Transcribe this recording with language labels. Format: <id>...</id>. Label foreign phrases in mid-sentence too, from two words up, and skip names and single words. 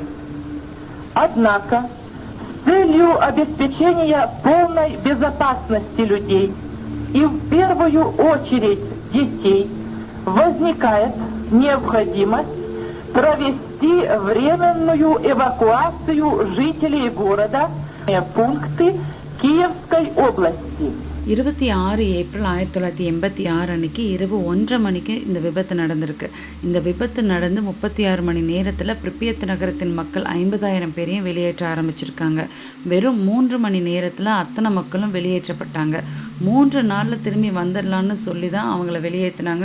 <ru>Однако, с целью обеспечения полной безопасности людей и в первую очередь детей возникает необходимость провести временную эвакуацию жителей города в пункты Киевской области.</ru> <ta>26 ஏப்ரல் 1986 அன்னைக்கு இரவு 1:30 மணிக்கு இந்த விபத்து நடந்திருக்கு. இந்த விபத்து நடந்து 36 மணி நேரத்தில் பிரிப்பியத் நகரத்தின் மக்கள் 50,000 பேரையும் வெளியேற்ற ஆரம்பிச்சிருக்காங்க. வெறும் 3 மணி நேரத்தில் அத்தனை மக்களும் வெளியேற்றப்பட்டாங்க. 3 நாளில் திரும்பி வந்துடலான்னு சொல்லி தான் அவங்கள வெளியேற்றினாங்க.</ta>